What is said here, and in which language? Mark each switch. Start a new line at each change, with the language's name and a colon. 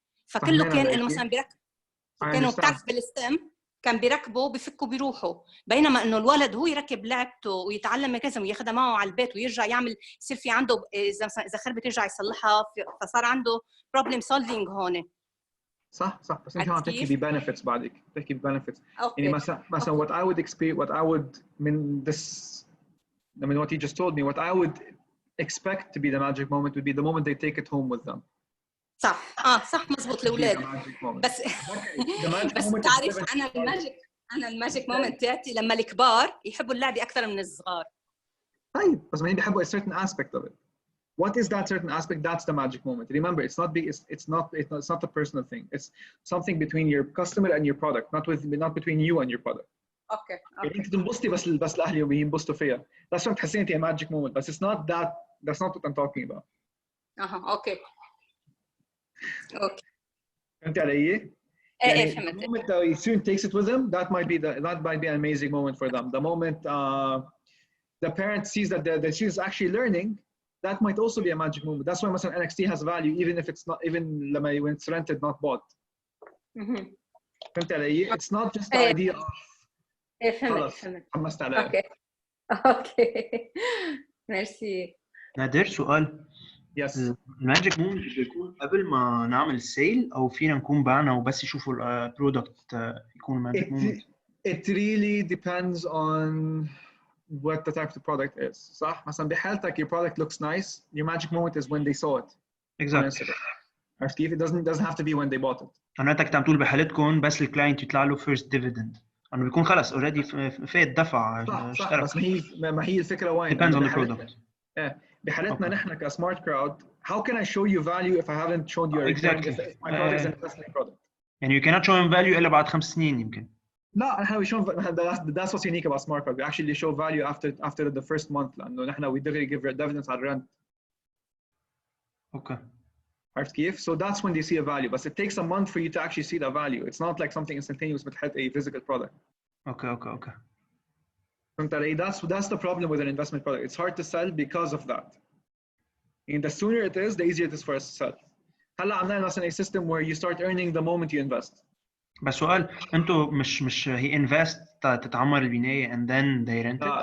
Arabic: فكله كان إنه مثلا كانوا بتعرف بالستم كان بيركبوا بفكوا بيروحوا، بينما انه الولد هو يركب لعبته ويتعلم ميكانيزم وياخذها معه على البيت ويرجع يعمل، يصير في عنده اذا خربت يرجع يصلحها، فصار عنده بروبلم سولفينج هون. صح بس انت عم تحكي ببنفيتس، بعدك بتحكي ببنفيتس.
English: يعني مثلا what I would
Arabic: من
English: what you just told me, what I would expect to be the magic moment would be the moment they take it home with them.
Arabic: صح مزبوط الاولاد. بس تعرف انا الماجيك مومنت تاعتي لما الكبار يحبوا اللعبه اكثر من الصغار. طيب بس ما بيحبوا
English: a certain aspect of it. What is that certain aspect? That's the magic moment. Remember, it's not a personal thing. It's something between your customer and your product, not between you and your product. Okay.
Arabic: يعني انت تنبسطي بس الاهل ينبسطوا فيها.
English: That's what
Arabic: تحسين انت
English: a magic moment. But it's not that. That's not what I'm talking about. Okay.
Arabic: فهمتي علي؟ ايه فهمت.
English: The moment the student takes it with them, that might be an amazing moment for them. The moment the parent sees that the student is actually learning, that might also be a magic moment. That's why مثلا NXT has value even if it's not, even when it's rented, not bought.
Arabic: فهمتي علي؟
English: It's not just the idea of
Arabic: فهمت. حمست عليها. اوكي ميرسي. نادر سؤال.
English: Yes.
Arabic: الماجيك مومنت بيكون قبل ما نعمل سيل او فينا نكون بعنا وبس يشوفوا البرودكت يكون الماجيك مومنت؟
English: It really depends on what the type of the product is.
Arabic: صح؟ مثلا بحالتك
English: your product looks nice, your magic moment is when they saw it. Exactly.
Arabic: عرفت كيف؟
English: It doesn't have to be when they bought it.
Arabic: انا انت عم تقول بحالتكم بس الكلاينت يطلع له فيرست ديفيدند، انه بيكون خلص اوريدي فات دفع اشترك. بس ما هي الفكره وين؟
English: depends on the product.
Arabic: بحالتنا نحن كسمارت كراود
English: how can I show you value if I haven't shown you a return if my product is an investment product. And you cannot show him value
Arabic: الا بعد 5 سنين يمكن. لا نحن
English: we show that's what's unique about smart card. We actually show value after the first month
Arabic: لانه نحن
English: we didn't give dividends
Arabic: على الرنت. اوكي. عرفت كيف؟
English: So that's when they see a value. But it takes a month for you to actually see the value. It's not like something instantaneous
Arabic: بتحط
English: a physical product. Okay.
Arabic: فهمت علي؟
English: That's the problem with an investment product. It's hard to sell because of that. And the sooner it is, the easier it is for us to sell.
Arabic: هلا عملنا مثلا
English: a system where you start earning the moment you invest.
Arabic: بس سؤال، انتوا مش هي انفست تتعمر البنايه
English: and then they rent it؟